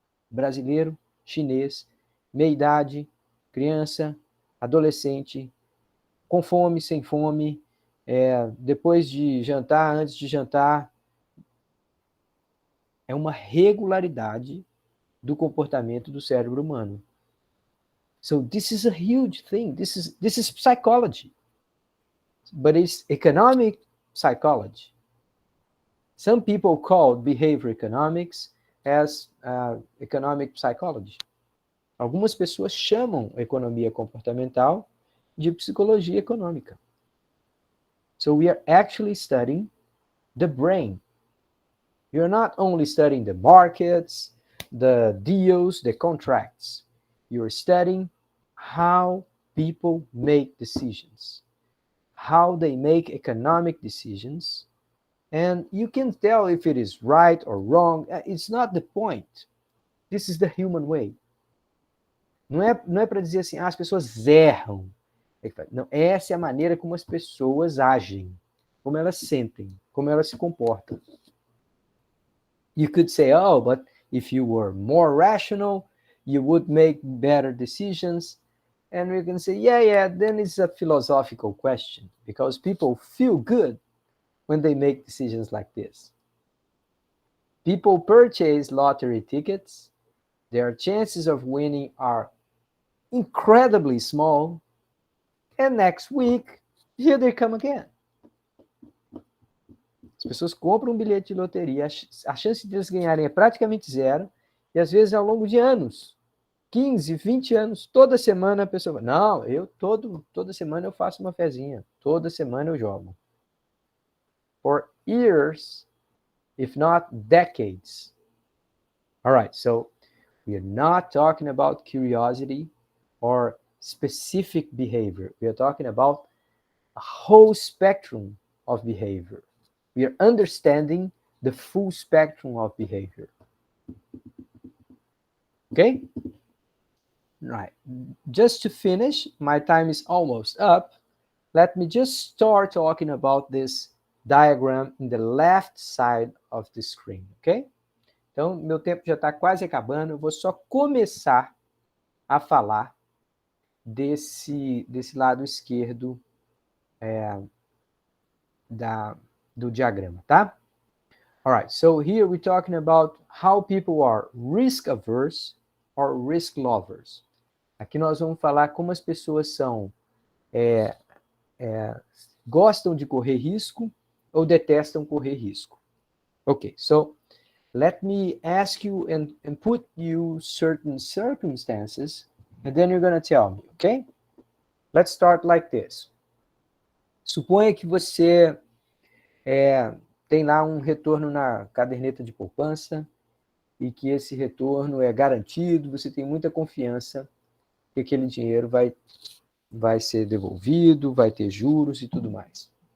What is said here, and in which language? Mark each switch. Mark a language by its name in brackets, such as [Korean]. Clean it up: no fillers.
[Portuguese] Brasileiro, chinês, meia-idade, criança, adolescente, com fome, sem fome, depois de jantar, antes de jantar. É uma regularidade do comportamento do cérebro humano. [English] So this is a huge thing. This is psychology. But it's economic psychology. Some people call behavior economics as economic psychology. [Portuguese] Algumas pessoas chamam economia comportamental de psicologia econômica. [English] So we are actually studying the brain. You're not only studying the markets, the deals, the contracts. You're studying how people make decisions, how they make economic decisions, and you can tell if it is right or wrong. It's not the point. This is the human way. [Portuguese] Não é para dizer assim, as pessoas erram. Não, essa é a maneira como as pessoas agem, como elas sentem, como elas se comportam. [English] You could say, oh, but if you were more rational, you would make better decisions. And we can say, yeah, then it's a philosophical question, because people feel good when they make decisions like this. People purchase lottery tickets. Their chances of winning are incredibly small. And next week, here they come again. [Portuguese] As pessoas compram um bilhete de loteria, a chance de eles ganharem é praticamente zero, e às vezes ao longo de anos, 15, 20 anos, toda semana a pessoa, não, toda semana eu faço uma fezinha, toda semana eu jogo. [English] For years, if not decades. All right, so we are not talking about curiosity or specific behavior. We are talking about a whole spectrum of behavior. We are understanding the full spectrum of behavior. Okay? Right. Just to finish, my time is almost up. Let me just start talking about this diagram in the left side of the screen, okay? [Portuguese] Então, meu tempo já está quase acabando. Eu vou só começar a falar desse lado esquerdo do diagrama, tá? [English] All right, so here we're talking about how people are risk averse or risk lovers. [Portuguese] Aqui nós vamos falar como as pessoas são gostam de correr risco ou detestam correr risco. [English] Okay, so let me ask you and put you certain circumstances, and then you're going to tell me, okay? Let's start like this. [Portuguese] Suponha que você tem lá um retorno na caderneta de poupança e que esse retorno é garantido, você tem muita confiança que aquele dinheiro vai ser devolvido, vai ter juros e tudo mais.